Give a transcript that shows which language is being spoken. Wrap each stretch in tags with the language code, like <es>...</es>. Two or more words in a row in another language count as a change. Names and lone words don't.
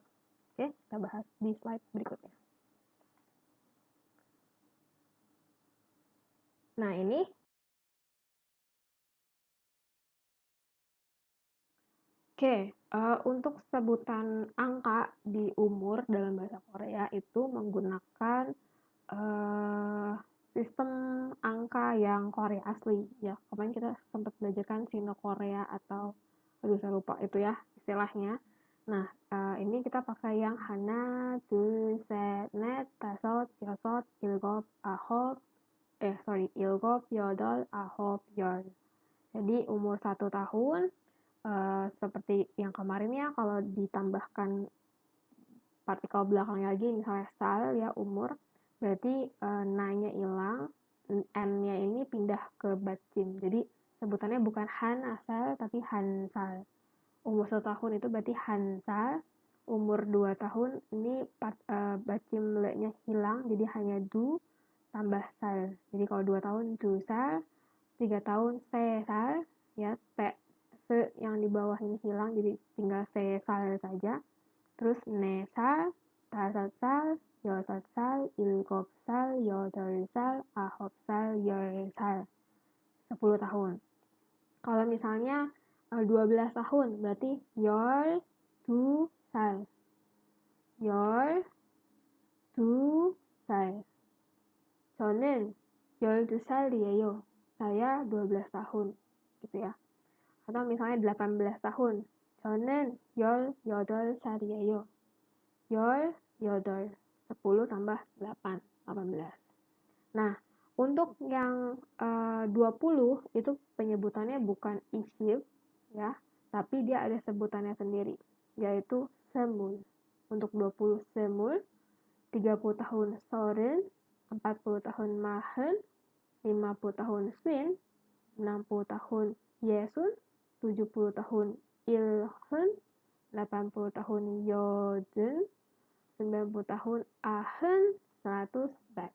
<id>Oke, kita bahas di slide berikutnya. Nah, ini untuk sebutan angka di umur dalam bahasa Korea itu menggunakan sistem angka yang Korea asli ya. Kemarin kita sempat belajarkan Sino Korea atau aduh saya lupa itu ya istilahnya. Nah, ini kita pakai yang</id> <ko>hana, 둘, 셋, 넷, 다섯, 여섯, 일곱, 아홉, 일곱, 여덟, 아홉, 열.</ko> <id>Jadi umur 1 tahun seperti yang kemarin ya, kalau ditambahkan partikel belakangnya lagi misalnya sal ya umur, berarti na-nya hilang, n-nya ini pindah ke bacim. Jadi sebutannya bukan han asal tapi hansal. Umur 1 tahun itu berarti hansal. Umur 2 tahun ini bacim le-nya hilang, jadi hanya du tambah sal. Jadi kalau 2 tahun</id> <ko>두 살,</ko> <id>3 tahun</id> <ko>세 살,</ko> <id>ya se yang di bawah ini hilang jadi tinggal</id> <ko>세 살</ko> <id>saja.</id> <ko>Terus 네 살, 5살, 6살, 7살, 8살, 9살, 10살.</ko> <id>10 tahun. Kalau misalnya 12 tahun berarti 12살.</id> <ko>12살. 저는 12살이에요.</ko> <id>Saya 12 tahun. Gitu ya. Atau misalnya 18 tahun.</id> <ko>저는 18살이에요. 18.</ko> <id>10 tambah 8. 18. Nah, untuk yang 20 itu penyebutannya bukan isyib ya, tapi dia ada sebutannya sendiri, yaitu semul. Untuk 20 semul, 30 tahun soren, 40 tahun mahen, 50 tahun swin, 60 tahun yesun, 70 tahun ilhen, 80 tahun yoden, 90 tahun ahen, 100 back.</id>